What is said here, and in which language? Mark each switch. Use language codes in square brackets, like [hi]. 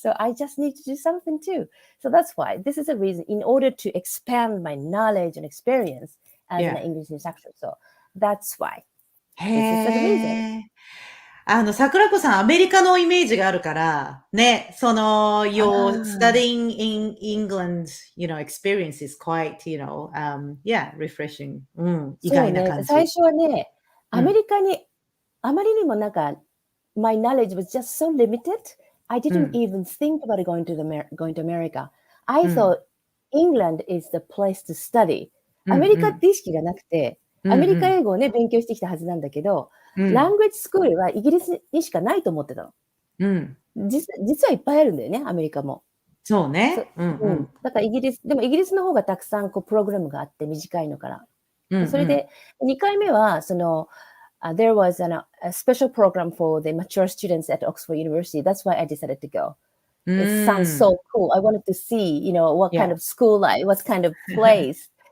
[en] So I just need to do something too. So that's why this is a reason in order to expand my knowledge and experience as an English instructor. So that's why. This is the reason. [ja] 桜子さん、アメリカのイメージがあるから、ね、 [en] your studying in England, you know, experience is quite, you know, yeah, refreshing. [ja] 意外な感じ。最初はね、アメリカに、あまりにもなんか、 [en] my knowledge was just so limited. I didn't even think about going to America. I thought England is the place to study. [ja] アメリカって意識がなくて、アメリカ英語をね、勉強してきたはずなんだけど、ラングエッジスクールはイギリスにしかないと思ってたの。実はいっぱいあるんだよね、アメリカも。そうね。だからでもイギリスの方がたくさんプログラムがあって短いのから。それで、2回目は、 [en] there was a special program for the mature students at Oxford University. That's why I decided to go. It sounds so cool. I wanted to see, you know, what kind of school life, what kind of place.